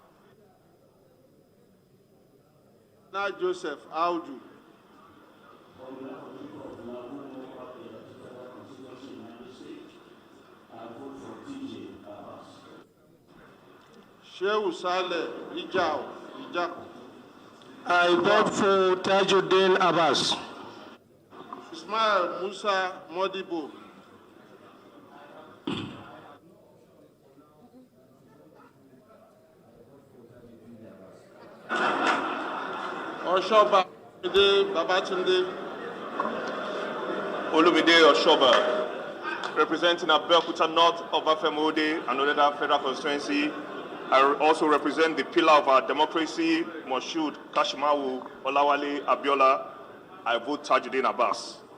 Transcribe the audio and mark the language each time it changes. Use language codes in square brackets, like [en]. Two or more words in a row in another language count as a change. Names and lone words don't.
[en] Ghana Joseph Audu. Shehu Saleh Rijau. I vote for Tajudeen Abass. Ismail Musa Modibo. Oshoba Babatunde. Olumide Oshoba, representing Abeokuta North of Afemode and another federal constituency. I also represent the pillar of our democracy, Moshood Kashimawu Olawale Abiola. I vote Tajudeen Abass.